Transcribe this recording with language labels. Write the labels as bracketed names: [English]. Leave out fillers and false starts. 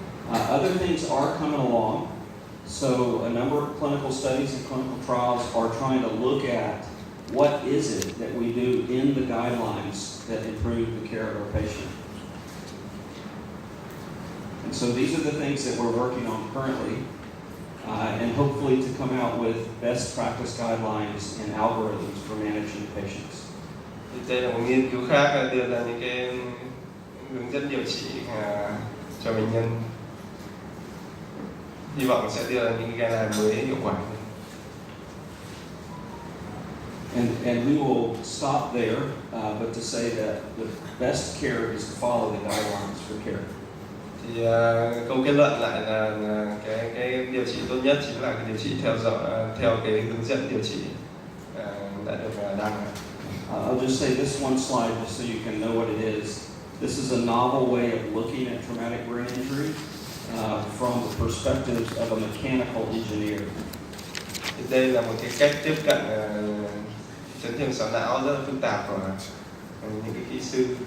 [English] Other things are coming along. So a number of clinical studies and clinical trials are trying to look at what is it that we do in the guidelines that improve the care of our patient. And so these are the things that we're working on currently, and hopefully to come out with best practice guidelines and algorithms for managing patients. [Vietnamese] Thì đây là một nghiên cứu khác đưa ra những cái hướng dẫn điều trị cho bệnh nhân. Hy vọng sẽ đưa ra những cái guideline mới hiệu quả. [English] And we will stop there, but to say that the best care is to follow the guidelines for care. [Vietnamese] Thì câu kết luận lại là cái điều trị tốt nhất chính là cái điều trị theo cái hướng dẫn điều trị đã được đăng. [English] I'll just say this one slide just so you can know what it is. This is a novel way of looking at traumatic brain injury from the perspective of a mechanical engineer. [Vietnamese] Thì đây là một cái cách tiếp cận chấn thương sọ não rất là phức tạp của những cái kỹ sư.